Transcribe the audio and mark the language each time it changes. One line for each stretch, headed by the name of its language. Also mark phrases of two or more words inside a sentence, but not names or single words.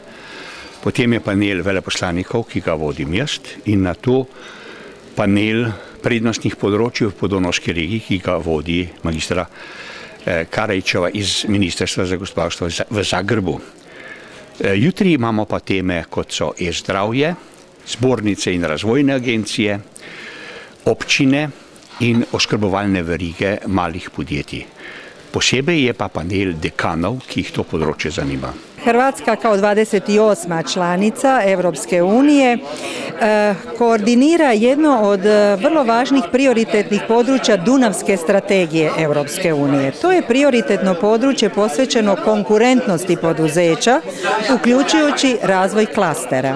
Slovenian: Potem je panel veleposlanikov, ki ga vodim jaz, in na to panel prednostnih področij v Podonavski regiji, ki ga vodi magistra Karajčeva iz Ministrstva za gospodarstvo v Zagrebu. Jutri imamo pa teme, kot so e-zdravje, zbornice in razvojne agencije, občine in oskrbovalne verige malih podjetij. Posebej je pa panel dekanov, ki jih to področje zanima.
Croatian: Hrvatska kao 28. članica Europske unije koordinira jedno od vrlo važnih prioritetnih područja Dunavske strategije Europske unije. To je prioritetno područje posvećeno konkurentnosti poduzeća, uključujući razvoj klastera.